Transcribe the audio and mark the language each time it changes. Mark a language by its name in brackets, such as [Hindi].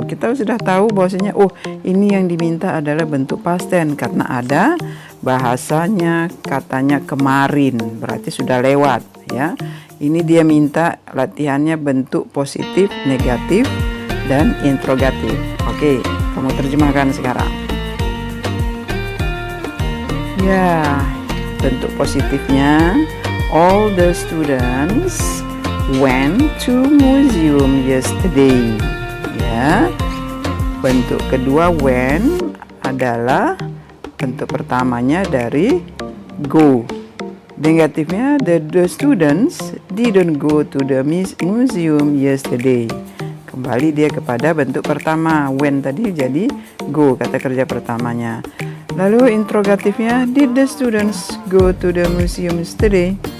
[Indonesian] Kita sudah tahu bahwasanya ini yang diminta adalah bentuk past tense karena ada bahasanya katanya kemarin, berarti sudah lewat ya. Ini dia minta latihannya bentuk positif, negatif, dan interrogatif. Oke, kamu terjemahkan sekarang. Ya, bentuk positifnya, [English] all the students went to museum yesterday. [Indonesian] Ya, bentuk kedua went adalah bentuk pertamanya dari go. [English] Negatifnya the students didn't go to the museum yesterday. [Indonesian] Kembali dia kepada bentuk pertama, when tadi jadi go, kata kerja pertamanya. Lalu interrogatifnya, [English] did the students go to the museum yesterday?